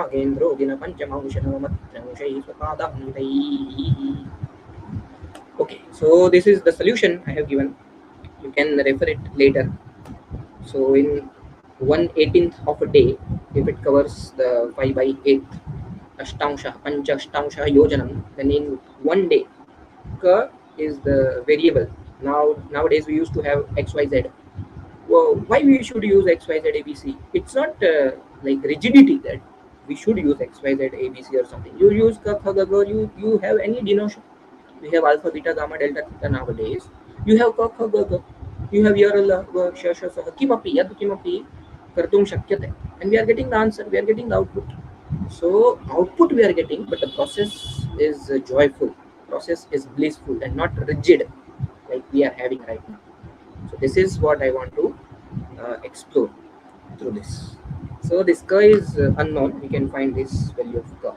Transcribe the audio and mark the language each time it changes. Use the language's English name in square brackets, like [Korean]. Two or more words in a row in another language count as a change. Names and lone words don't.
[English] Okay, so this is the solution I have given. You can refer it later. So in 1/18th of a day, if it covers the 5/8 ashtangsha, [Sanskrit] पञ्च अष्टांश योजनम्, [English] then in one day, ka is the variable. Nowadays we used to have XYZ. Well, why we should use XYZ ABC? It's not like rigidity that we should use XYZ ABC or something. You use [Sanskrit] क, ख, ग, घ, [English] you have any denotation. We have alpha, beta, gamma, delta, theta nowadays. You have [Sanskrit] क, ख, ग, घ. You have यरल, श, ष, स, किमपि, यद् किमपि, कर्तुं शक्यते. [English] And we are getting the answer, we are getting the output. So output we are getting, but the process is joyful, process is blissful and not rigid like we are having right now. So this is what I want to explore through this. So this k is unknown, we can find this value of k.